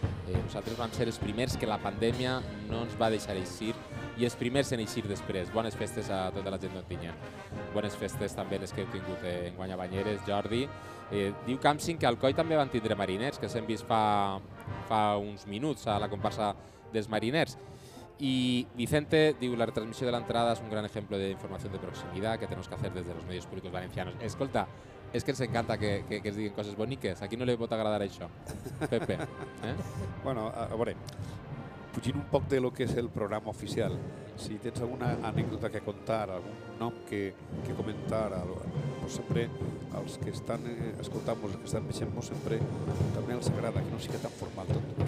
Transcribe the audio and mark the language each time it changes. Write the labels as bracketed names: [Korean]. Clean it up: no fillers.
[Catalan] Nosaltres vam ser els primers que la pandèmia no ens va deixar eixir i els primers en eixir després. Bones festes a tota la gent d'Ontinyent. Bones festes també les que heu tingut en guany a Banyeres, Jordi. Diu Campsing que al Coi també van tindre mariners, que s'hem vist fa uns minuts a la comparsa dels mariners. [Spanish] Y Vicente, digo, la retransmisión de la entrada es un gran ejemplo de información de proximidad que tenemos que hacer desde los medios públicos valencianos. [Catalan] Escolta, es que ens encanta que es diguen coses boniques. Aquí no li pot agradar això, Pepe. Bueno, a veure, fugint un poc de lo que és el programa oficial, si tens alguna anècdota que contar, algun nom que comentar, pues sempre els que estan escoltant-nos, els que estan veient-nos, sempre també els agrada, que no sigui tan formal tot.